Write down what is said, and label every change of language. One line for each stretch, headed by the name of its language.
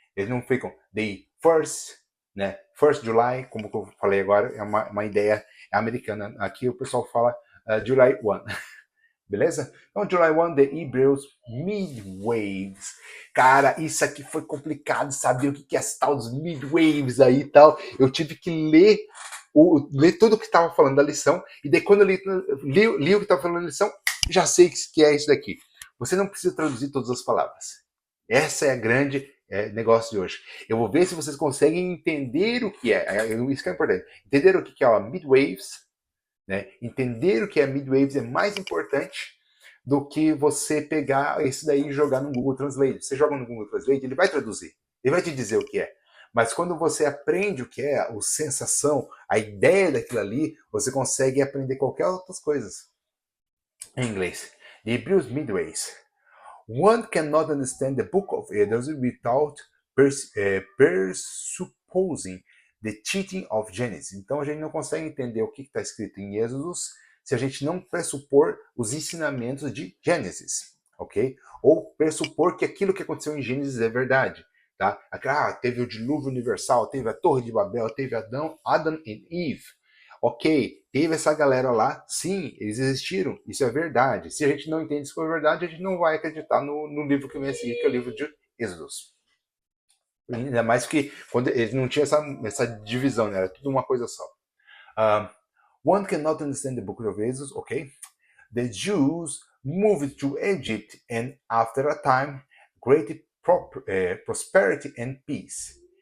Portuguese: Eles não ficam
English: day first,
Portuguese: né?
English: First July,
Portuguese: como eu falei agora, é uma ideia americana. Aqui o pessoal fala July 1. Beleza?
English: Então, July 1, The Hebrews Midwaves.
Portuguese: Cara, isso aqui foi complicado, saber o que é essa tal dos midwaves aí e tal. Eu tive que ler tudo o que estava falando da lição, e daí quando eu li o que estava falando da lição, já sei que é isso daqui. Você não precisa traduzir todas as palavras. Essa é a grande negócio de hoje. Eu vou ver se vocês conseguem entender o que é. Isso que é importante. Entender o que é a midwaves, né? Entender o que é midwaves é mais importante do que você pegar esse daí e jogar no Google Translate. Você joga no Google Translate, ele vai traduzir, ele vai te dizer o que é. Mas quando você aprende o que é, a sensação, a ideia daquilo ali, você consegue aprender qualquer outras coisas. Em inglês.
English: The Hebrews Midways. One cannot understand the book of Exodus without presupposing the teaching of Genesis.
Portuguese: Então a gente não consegue entender o que está escrito em Êxodos se a gente não pressupor os ensinamentos de Gênesis, ok? Ou pressupor que aquilo que aconteceu em Gênesis é verdade, tá? Teve o dilúvio universal, teve a Torre de Babel, teve Adam e Eve. Ok, teve essa galera lá, sim, eles existiram, isso é verdade. Se a gente não entende isso como verdade, a gente não vai acreditar no livro que vem a seguir, que é o livro de Êxodos. Ainda mais que quando eles não tinham essa divisão, né? Era tudo uma coisa só.
English: One cannot understand the book of Exodus, okay? The Jews moved to Egypt and after a time, great prosperity and peace.